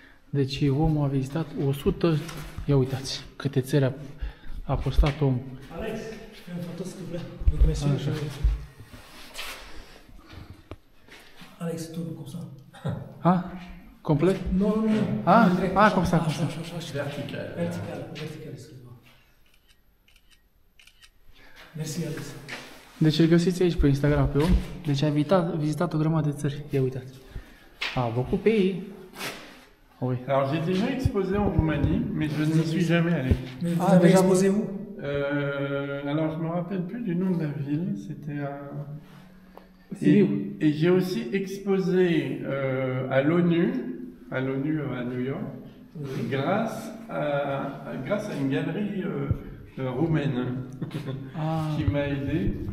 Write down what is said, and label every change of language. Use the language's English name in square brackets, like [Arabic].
[Romanian] Deci omul a vizitat 100, ia uitați câte țări a postat omul. [French] Alex, je fais une photo s'il te plaît. Donc, messieurs, Alex, tourne comme ça. Ah? Complet? Non. Ah, Direct, ah, comme ça, comme ça. Vertical. Vertical, excuse-moi. Merci, Alex. [Romanian] Deci îl găsiți aici pe Instagram pe om. Deci a vizitat o grămadă de țări. Ia uitați. [French] A beaucoup pays. Oui. Alors j'ai déjà exposé en Roumanie, mais je n'y suis jamais allé. Mais vous Ah, avez déjà, exposé où? Alors je me rappelle plus du nom de la ville, c'était à... Sibiu. Et j'ai aussi exposé à l'ONU à New York, grâce à une galerie roumaine qui m'a aidé.